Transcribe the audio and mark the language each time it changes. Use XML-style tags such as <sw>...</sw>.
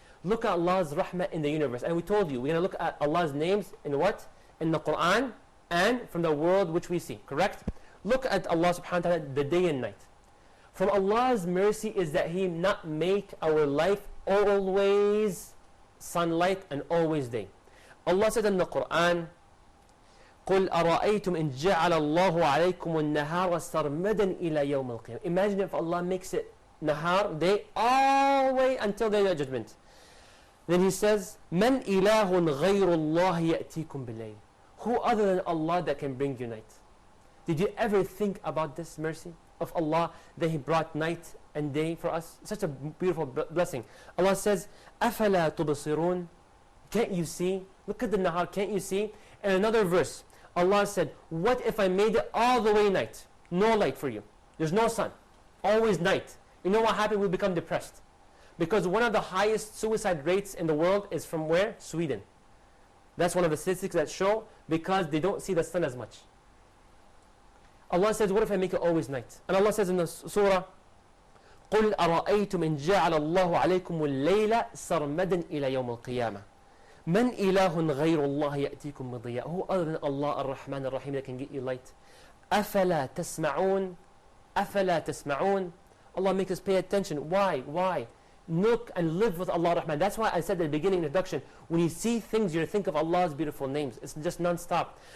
<en>Look at Allah's rahmah in the universe. And we told you, we're going to look at Allah's names in what? In the Quran and from the world which we see. Correct? Look at Allah subhanahu wa ta'ala the day and night. From Allah's mercy is that He not make our life always sunlight and always day. Allah said in the Quran,</en> <ar>قُلْ أَرَأَيْتُمْ إِنْ جَعَلَ اللَّهُ عَلَيْكُمُ النَّهَارَ سَرْمَدًا إِلَى يَوْمِ الْقِيَامَةِ.</ar> <en>Imagine if Allah makes it nahar, day, all the way until the day of judgment. Then He says,</en> <ar>مَنْ إِلَهٌ غَيْرُ اللَّهِ يَأْتِيكُمْ بِاللَّيْلِ.</ar> <en>Who other than Allah that can bring you night? Did you ever think about this mercy of Allah that He brought night and day for us? Such a beautiful blessing. Allah says,</en> <ar>أَفَلَا تُبْصِرُونَ.</ar> <en>Can't you see? Look at the nahar, can't you see? And another verse, Allah said, what if I made it all the way night? No light for you. There's no sun. Always night. You know what happened? We become depressed. Because one of the highest suicide rates in the world is from where? Sweden. That's one of the statistics that show, because they don't see the sun as much. Allah says, what if I make it always night? And Allah says in the surah,</en> <ar>قُلْ أَرَأَيْتُمْ إِنْ جَعَلَ اللَّهُ عَلَيْكُمُ اللَّيْلَ سَرْمَدًا إِلَى يَوْمِ الْقِيَامَةِ مَنْ إِلَهٌ غَيْرُ اللَّهِ يَأْتِيكُمْ بِضِيَاءٍ.</ar> <en>Who other than Allah, Ar-Rahman, Ar-Raheem, that can get you light?</en> <ar>أَفَلَا تَسْمَعُونَ أَفَلَا تَسْمَعُونَ.</ar> <en>Allah makes us pay attention. Why? Look and live with Allah Ar-Rahman. That's why I said at the beginning introduction, when you see things, you think of Allah's beautiful names. It's just non-stop.</en>